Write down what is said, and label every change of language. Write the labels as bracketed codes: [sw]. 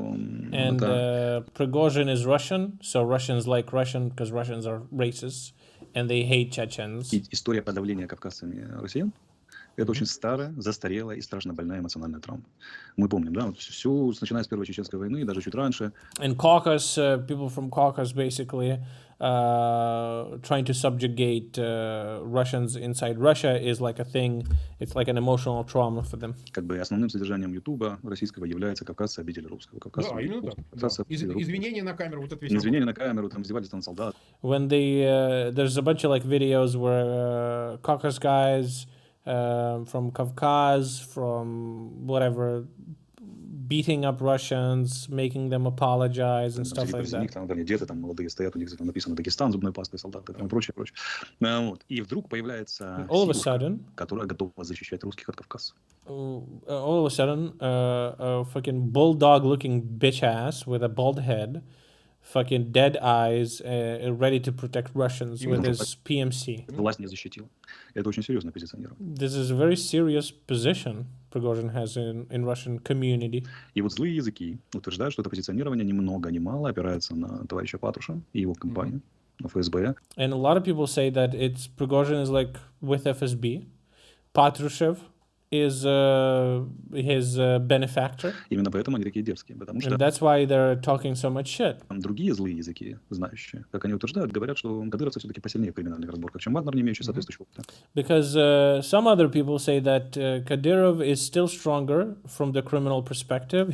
[en] And Prigozhin is Russian, so Russians like Russian because Russians are racist, and they hate Chechens. [ru] История подавления кавказцами россиян — это очень старая, застарелая и страшно больная эмоциональная травма. Мы помним, да, все, начиная с Первой Чеченской войны, даже чуть раньше. [en] In Caucasus, people from Caucasus basically trying to subjugate Russians inside Russia is like a thing. It's like an emotional trauma for them. [ru] Как бы основным содержанием Ютуба российского является кавказцы обидели русского. Да, именно так. Извинения на камеру, вот это весь. Извинения на камеру, там издевательства над солдат. [en] When they there's a bunch of like videos where Caucasus guys from Kavkaz, from whatever, beating up Russians, making them apologize and stuff like that. [ru] Там дети там молодые стоят, у них написано Дагестан, зубной пастой, солдаты и прочее, прочее. Вот. И вдруг появляется сила, которая готова защищать русских от Кавказа. [en] All of a sudden, a fucking bulldog-looking bitch ass with a bald head, fucking dead eyes, ready to protect Russians with his PMC. [ru] Власть не защитила. Это очень серьезное позиционирование. [en] This is a very serious position Prigozhin has in Russian community. [ru] И вот злые языки утверждают, что это позиционирование ни много ни мало опирается на товарища Патруша и его компанию, на ФСБ. [en] And a lot of people say that Prigozhin is like with FSB, Patrushev is his benefactor. [ru] Именно поэтому они такие дерзкие, потому что [en] And that's why they're talking so much shit. [ru] другие злые языки, знающие, как они утверждают, говорят, что кадыровцы все-таки посильнее в криминальных разборках, чем Вагнер, не имеющий соответствующего опыта. [en] Because some other people say that Kadyrov is still stronger from the criminal perspective.